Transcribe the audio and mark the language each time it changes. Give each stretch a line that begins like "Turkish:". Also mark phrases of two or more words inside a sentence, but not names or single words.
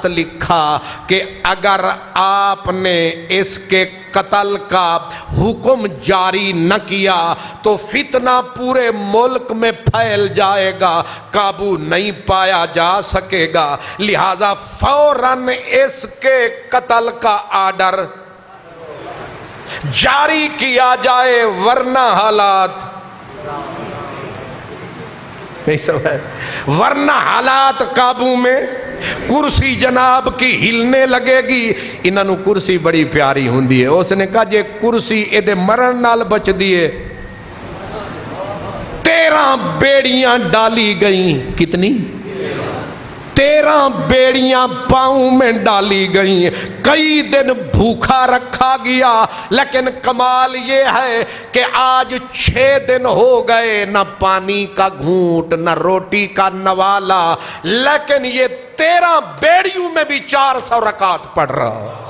Urdu: لکھا کہ اگر آپ نے اس کے قتل کا حکم جاری نہ کیا تو فتنہ پورے ملک میں پھیل جائے گا، قابو نہیں پایا جا سکے گا، لہذا فوراً اس کے قتل کا آرڈر جاری کیا جائے ورنہ حالات نہیں سمجھ، ورنہ حالات قابو میں. کرسی جناب کی ہلنے لگے گی.
Punjabi: انہاں نوں کرسی بڑی پیاری ہوندی ہے. اس نے کہا جے کرسی ایدے مرن نال بچ دیے.
Urdu: 13 بیڑیاں ڈالی گئیں. کتنی؟ 13 بیڑیاں پاؤں میں ڈالی گئیں. کئی دن بھوکا رکھا گیا، لیکن کمال یہ ہے کہ آج 6 دن ہو گئے، نہ پانی کا گھونٹ نہ روٹی کا نوالا، لیکن یہ 13 بیڑیوں میں بھی 400 رکعت پڑھ رہا.